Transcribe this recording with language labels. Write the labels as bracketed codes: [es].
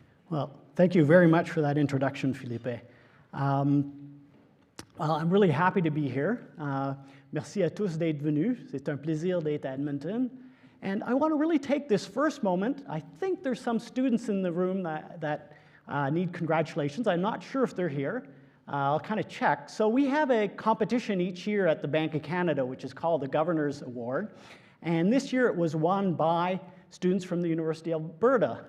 [en] Well, thank you very much for that introduction, Felipe. Well, I'm really happy to be here. [fr] Merci à tous d'être venus. C'est un plaisir d'être à Edmonton. [en] And I want to really take this first moment. I think there's some students in the room that need congratulations. I'm not sure if they're here. I'll kind of check. So we have a competition each year at the Bank of Canada, which is called the Governor's Award. And this year it was won by students from the University of Alberta.